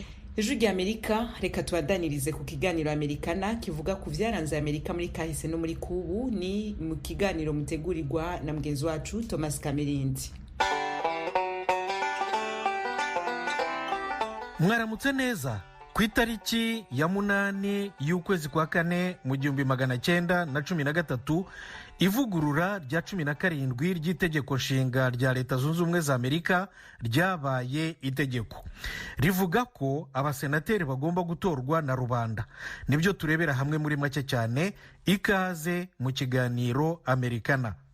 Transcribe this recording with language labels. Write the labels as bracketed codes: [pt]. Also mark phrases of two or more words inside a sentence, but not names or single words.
[rn] Ijwi ry'Amerika reka tubadanirize ku kiganiro Amerikana kivuga ku vyaranze Amerika muri kahise no muri kubu ni mu kiganiro mutegurirwa na mugenzi wacu Thomas Kamerindi. Mwaramutse neza ku itariki ya 8 y'ukwezi kwa 4 mu 1913 ivugurura rya 17 ry'itegeko nshinga rya Leta Zunze Ubumwe za Amerika ryabaye itegeko rivuga ko abasenateri bagomba gutorwa na rubanda. Nibyo turebera hamwe muri make cyane. Ikaze mu kiganiro Amerikana.